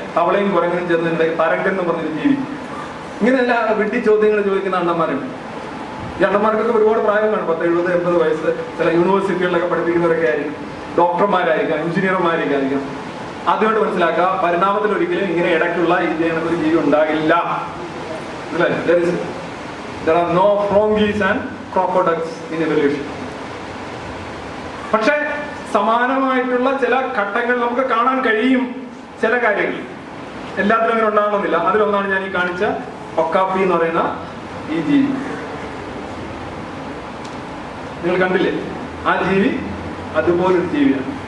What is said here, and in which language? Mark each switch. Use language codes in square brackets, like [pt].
[ml] തവളയും കുരങ്ങനും ചേർന്ന് തരങ്കൻ എന്ന് പറഞ്ഞൊരു ജീവി. ഇങ്ങനെയല്ല വിഡ്ഢി ചോദ്യങ്ങൾ ചോദിക്കുന്ന അണ്ണന്മാരുണ്ട്. ഈ അണ്ണന്മാർക്കൊക്കെ ഒരുപാട് പ്രായം കാണും, 10, 70, 80 വയസ്സ്. ചില യൂണിവേഴ്സിറ്റികളിലൊക്കെ പഠിപ്പിക്കുന്നവരൊക്കെ ആയിരിക്കും, ഡോക്ടർമാരായിരിക്കാം, എഞ്ചിനീയർമാരായിരിക്കാം. ആദ്യമായിട്ട് മനസ്സിലാക്കുക, പരിണാമത്തിൽ ഒരിക്കലും ഇങ്ങനെ ഇടയ്ക്കുള്ള ഒരു ജീവി ഉണ്ടാകില്ല. [en] There are no frongies and crocoducks in evolution. [ml] പക്ഷെ സമാനമായിട്ടുള്ള ചില ഘട്ടങ്ങൾ നമുക്ക് കാണാൻ കഴിയും. ചില കാര്യങ്ങൾ എല്ലാത്തിലും അങ്ങനെ ഉണ്ടാകണമെന്നില്ല. അതിലൊന്നാണ് ഞാൻ ഈ കാണിച്ച ഒക്കാപ്പി എന്ന് പറയുന്ന ഈ ജീവി. നിങ്ങൾ കണ്ടില്ലേ ആ ജീവി? അതുപോലൊരു ജീവിയാണ്.